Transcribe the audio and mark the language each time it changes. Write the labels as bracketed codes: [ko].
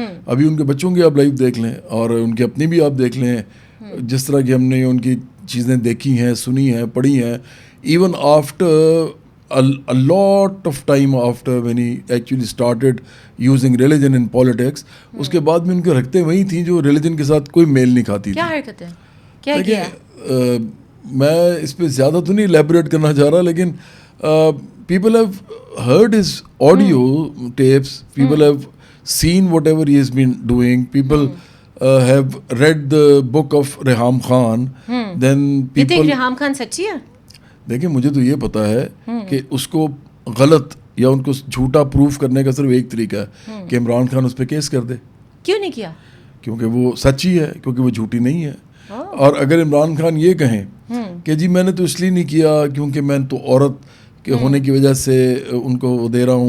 [ur] ابھی ان کے بچوں کی آپ لائف دیکھ لیں اور ان کی اپنی بھی آپ دیکھ لیں, جس طرح کی ہم نے ان کی چیزیں دیکھی ہیں, سنی ہیں, پڑھی ہیں. [en] even after a lot of time after when he actually started using religion in politics, [ur] اس کے بعد میں ان کے حرکتیں وہی تھیں جو ریلیجن کے ساتھ کوئی میل نہیں کھاتی تھی. کیا حرکتیں, کیا کیا؟ میں اس پہ زیادہ تو نہیں ایلیبوریٹ کرنا چاہ رہا, لیکن [en] people have heard his audio tapes, people have seen whatever he has been doing, people have read the book of Reham Khan. Then people, you think Reham Khan [ur] سچی ہے؟ دیکھیں مجھے تو یہ پتا ہے کہ اس کو غلط یا ان کو جھوٹا پروف کرنے کا صرف ایک طریقہ ہے کہ عمران خان اس پہ کیس کر دے. کیوں نہیں کیا؟ کیونکہ وہ سچی ہے, کیونکہ وہ جھوٹی نہیں ہے. اور اگر عمران خان یہ کہیں کہ جی میں نے تو اس لیے نہیں کیا کیونکہ میں تو عورت کے ہونے کی وجہ سے ان کو دے رہا ہوں,